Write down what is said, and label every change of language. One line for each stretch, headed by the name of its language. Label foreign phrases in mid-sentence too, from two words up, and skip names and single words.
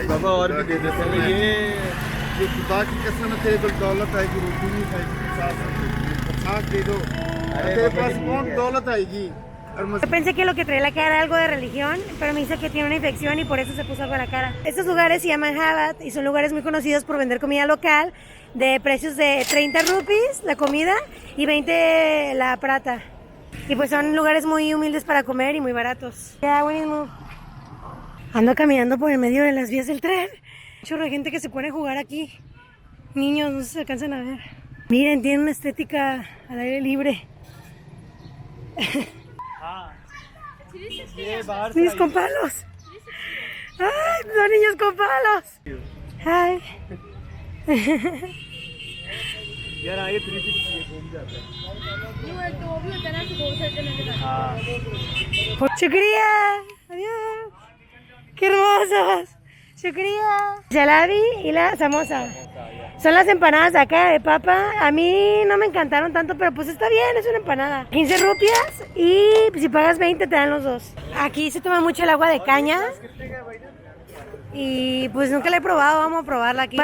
Hindi: बाबा और भी दे देते हैं ये खुदा की कसम है तेरे को दौलत आएगी रोटी नहीं खाएगी 50 दे दो तेरे पास कौन दौलत आएगी।
Spanish: Yo pensé que lo que traía la cara era algo de religión, pero me dice que tiene una infección y por eso se puso algo en la cara. Estos lugares se llaman Habat y son lugares muy conocidos por vender comida local de precios de 30 rupees la comida y 20 la prata. Y pues son lugares muy humildes para comer y muy baratos. Ya, buenísimo. Ando caminando por el medio de las vías del tren. Chorro de gente que se pone a jugar aquí. Niños, no sé si se alcanzan a ver. Miren, tiene una estética al aire libre. Niños con palos. Ay, los niños con palos. Ay.
Hindi: यार आगे 360 ये घूम जाता है।
Spanish: Shukriya. Adiós. Qué hermosos. Shukriya. Jalebi y la samosa. Son las empanadas de acá de papa. A mí no me encantaron tanto, pero pues está bien, es una empanada. 15 rupias y si pagas 20 te dan los dos. Aquí se toma mucho el agua de caña. Y pues nunca la he probado, vamos a probarla aquí.